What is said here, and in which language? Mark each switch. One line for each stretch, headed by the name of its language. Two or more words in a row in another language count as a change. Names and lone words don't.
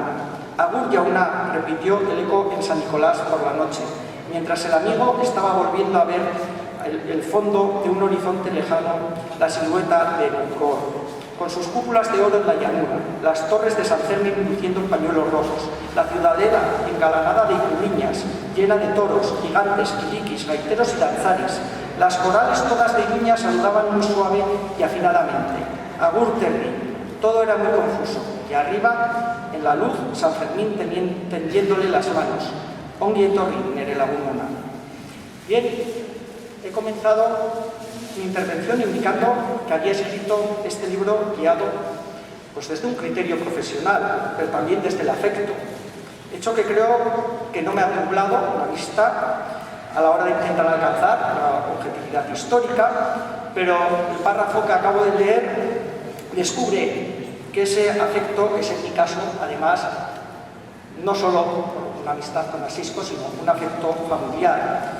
Basque: Agur Yauna,
Spanish: repitió el eco en San Nicolás por la noche, mientras el amigo estaba volviendo a ver el fondo de un horizonte lejano, la silueta de Nucor, con sus cúpulas de oro en la llanura, las torres de San Fermín luciendo pañuelos rojos, la ciudadela engalanada de iruñas, llena de toros, gigantes, quiliquis, gaiteros y danzaris. Las corales todas de Iruña saludaban muy suave y afinadamente.
Basque: Agur Terri.
Spanish: Todo era muy confuso, y arriba, en la luz, San Fermín tendiéndole las manos.
Basque: Ongi etorri, nere lagunona.
Spanish: Bien, he comenzado mi intervención indicando que había escrito este libro guiado pues desde un criterio profesional, pero también desde el afecto, hecho que creo que no me ha nublado la vista a la hora de intentar alcanzar la objetividad histórica, pero el párrafo que acabo de leer descubre que ese afecto es en mi caso, además, no solo una amistad con Asisco, sino un afecto familiar.